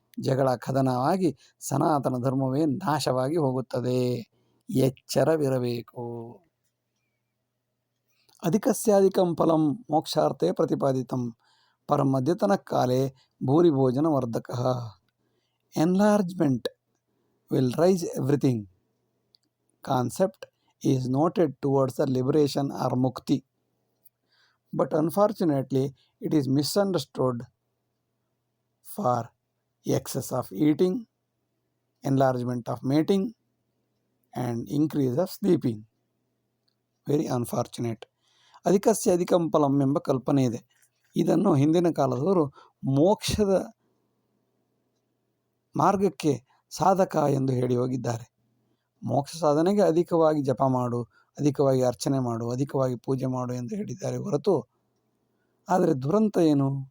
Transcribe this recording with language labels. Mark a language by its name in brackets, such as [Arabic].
[Kannada] ಜಗಳ ಕದನವಾಗಿ ಸನಾತನ ಧರ್ಮವೇ ನಾಶವಾಗಿ ಹೋಗುತ್ತದೆ. ಎಚ್ಚರವಿರಬೇಕು. [Sanskrit] ಅಧಿಕಸ್ಯಾಧಿಕಂ ಫಲಂ ಮೋಕ್ಷಾರ್ಥೇ ಪ್ರತಿಪಾದಿತಂ ಪರಂ ಅದ್ಯತನ ಕಾಲೇ ಭೂರಿ ಭೋಜನ ವರ್ಧಕಃ. [English] Enlargement will rise everything. Concept is noted towards the liberation or mukti, but unfortunately it is misunderstood for excess of eating, enlargement of mating, and increase of sleeping. Very unfortunate. [Kannada] ಅಧಿಕಸ್ಯ ಅಧಿಕಂ ಫಲಂ ಎಂಬ ಕಲ್ಪನೆ ಇದೆ. ಇದನ್ನು ಹಿಂದಿನ ಕಾಲದವರು ಮೋಕ್ಷದ ಮಾರ್ಗಕ್ಕೆ ಸಾಧಕ ಎಂದು ಹೇಳಿ ಹೋಗಿದ್ದಾರೆ. ಮೋಕ್ಷ ಸಾಧನೆಗೆ ಅಧಿಕವಾಗಿ ಜಪ ಮಾಡು, ಅಧಿಕವಾಗಿ ಅರ್ಚನೆ ಮಾಡು, ಅಧಿಕವಾಗಿ ಪೂಜೆ ಮಾಡು ಎಂದು ಹೇಳಿದ್ದಾರೆ ಹೊರತು, ಆದರೆ ದುರಂತ ಏನು?